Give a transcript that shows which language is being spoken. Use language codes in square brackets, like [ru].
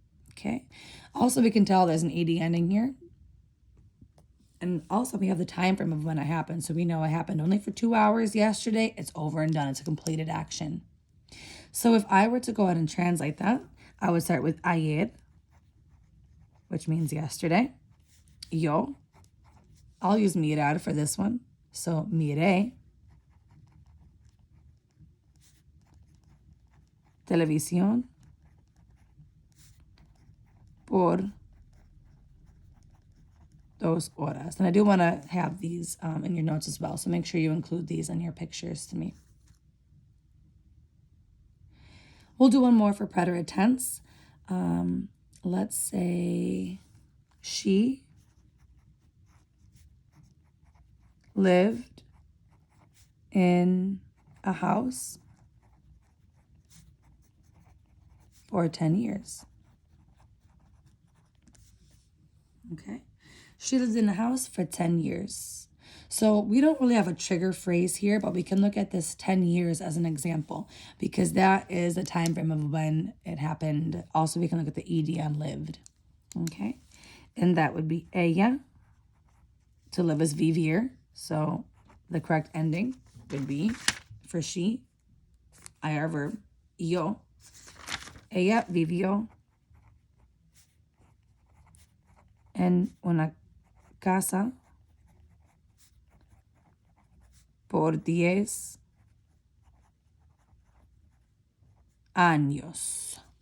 [en] Okay, also we can tell there's an ed ending here. And also we have the time frame of when it happened. So we know it happened only for 2 hours yesterday. It's over and done. It's a completed action. So if I were to go ahead and translate that, I would start with ayer, which means yesterday. Yo. I'll use mirar for this one. So [es] miré televisión por 2 horas. [en] And I do want to have these in your notes as well. So make sure you include these in your pictures to me. We'll do one more for preterite tense. Let's say she lived in a house for 10 years. Okay. She lived in a house for 10 years. So we don't really have a trigger phrase here, but we can look at this 10 years as an example because that is the time frame of when it happened. Also, we can look at the ed on lived. Okay. And that would be ella. To live is vivir. So the correct ending would be for she, ir verb, yo. [es] Ella vivió en una casa por 10 años.